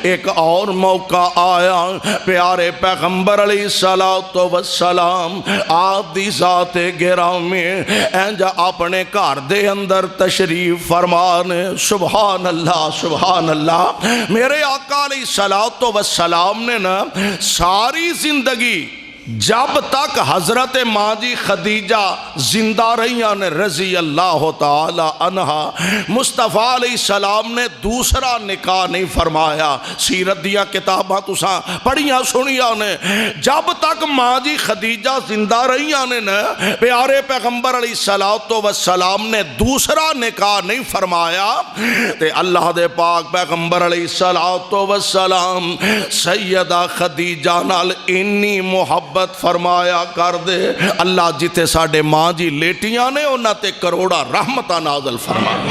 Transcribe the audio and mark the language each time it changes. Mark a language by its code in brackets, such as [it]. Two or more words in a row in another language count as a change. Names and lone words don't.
[pa] ایک اور موقع آیا، پیارے پیغمبر [ar] عليه الصلاة والسلام [pa] آپ دی ذات گرامی انج اپنے گھر دے اندر تشریف فرمان. [ar] سبحان الله سبحان الله. [pa] میرے آقا [ar] عليه الصلاة والسلام [pa] نے نا ساری زندگی جب تک حضرت ماں جی خدیجہ زندہ رہیاں نے [ar] رضي الله تعالى عنها, [pa] مصطفیٰ علیہ السلام نے دوسرا نکاح نہیں فرمایا. سیرت دیاں کتاباں تساں پڑھیاں سنیا نے. جب تک ماں جی خدیجہ زندہ رہیاں نے نہ، پیارے پیغمبر [ar] عليه الصلاة والسلام [pa] نے دوسرا نکاح نہیں فرمایا. تے اللہ دے پاک پیغمبر [ar] عليه الصلاة والسلام [pa] سیدہ خدیجہ نال انی محبت فرمایا کر دے، اللہ جتھے ساڈے ماں جی لیٹیاں نے انہاں تے کروڑا رحمتاں نازل فرما.